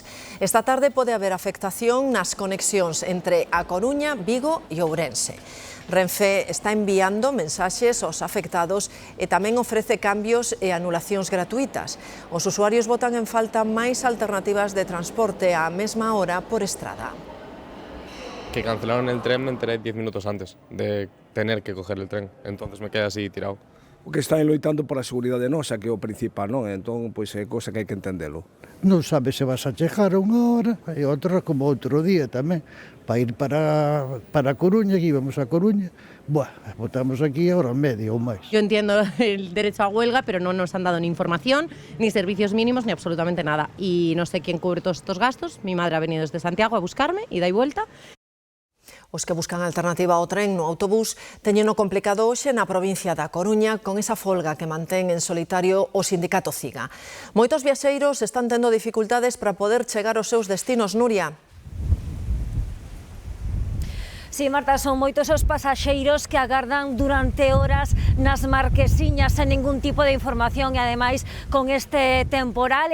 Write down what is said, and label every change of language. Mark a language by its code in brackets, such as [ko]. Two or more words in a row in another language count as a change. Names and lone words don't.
[gl] Esta tarde pode haber afectación nas conexións entre A Coruña, Vigo e Ourense. Renfe está enviando mensaxes aos afectados e tamén ofrece cambios e anulacións gratuitas. Os usuarios botan en falta máis alternativas de transporte á mesma hora por estrada. [es] Que cancelaron el tren, me enteré 10 minutos antes de tener que coger el tren, entonces me quedé así tirado. [gl] O que están loitando pola seguridade nosa, que é o principal, non? Entón, pois é cousa que hai que entendelo. Non sabes se vas a chegar unha hora e outra como outro día tamén. Para ir para Coruña, que íbamos a Coruña, botamos aquí a hora e media ou máis. [es] Yo entiendo el derecho a huelga, pero no nos han dado ni información, ni servicios mínimos, ni absolutamente nada. Y no sé quién cubre todos estos gastos. Mi madre ha venido desde Santiago a buscarme, ida y vuelta. [gl] Os que buscan alternativa ao tren no autobús teñeno complicado hoxe na provincia da Coruña con esa folga que mantén en solitario o sindicato CIGA. Moitos viaxeiros están tendo dificultades para poder chegar aos seus destinos, Nuria. Sí, Marta, son moitos os pasaxeiros que agardan durante horas nas marquesiñas sen ningún tipo de información e, ademais, con este temporal.